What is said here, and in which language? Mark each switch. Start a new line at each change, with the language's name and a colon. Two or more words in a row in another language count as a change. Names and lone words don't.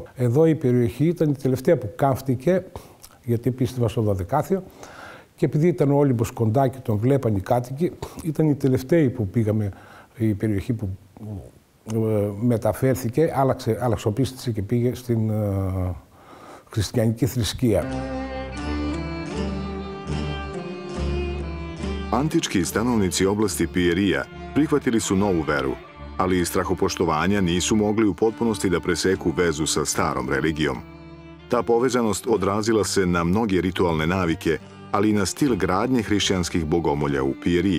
Greek: Εδώ η περιοχή ήταν η τελευταία που καύτηκε, γιατί πίστευα στο Δωδεκάθειο, και επειδή ήταν ο Όλυμπος κοντά και τον βλέπαν οι κάτοικοι, ήταν οι τελευταίοι που πήγαμε, η περιοχή που μεταφέρθηκε, αλλαξοπίστησε και πήγε στην χριστιανική θρησκεία.
Serbian: Antički stanovnici oblasti Pijerija prihvatili su novu veru, ali iz strahopoštovanja nisu mogli u potpunosti da preseku vezu sa starom religijom. Ta povezanost odrazila se na mnoge ritualne navike, ali i na stil gradnje hrišćanskih bogomolja u Pijeriji.